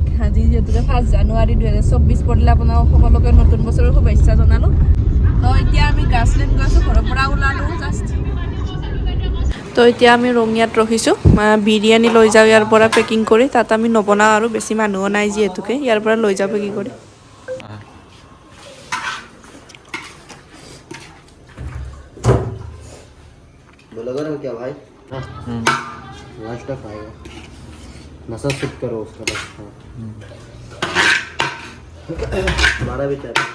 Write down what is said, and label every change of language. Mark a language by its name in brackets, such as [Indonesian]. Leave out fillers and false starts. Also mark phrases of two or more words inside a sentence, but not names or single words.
[Assamese] আজি যিহেতুকে 1 জানুৱাৰী 2024 পৰিলে আপোনাক সকলোকে নতুন বছৰৰ শুভেচ্ছা জনালোঁ। তো এতিয়া আমি গ্ৰাছলেণ্ড গৈ আছোঁ, ঘৰৰ পৰা ওলালোঁ জাষ্ট। তো এতিয়া আমি ৰঙিয়াত ৰখিছোঁ, বিৰিয়ানী লৈ যাওঁ ইয়াৰ পৰা পেকিং কৰি। তাত আমি নবনাওঁ আৰু বেছি মানুহো নাই যিহেতুকে, ইয়াৰ পৰা লৈ যাওঁ পেকিং কৰি। [Hindi] बोलोगे ना क्या भाई? लास्ट तक आएगा नशा शुद्ध करो उसका बस। हमारा भी चाहता है।